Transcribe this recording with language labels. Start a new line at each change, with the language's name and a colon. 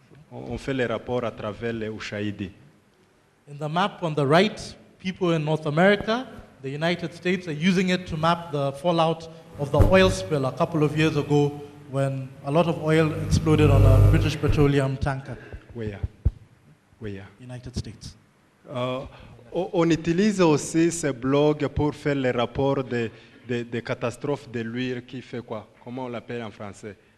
French: On fait les rapports à travers les ushahidi.
English: In the map on the right, people in North America, the United States, are using it to map the fallout of the oil spill a couple of years ago when a lot of oil exploded on a British petroleum tanker.
French: Oui.
English: United States.
French: On utilise aussi ce blog pour faire les rapports de catastrophes de l'huile qui fait quoi? Comment on l'appelle en français?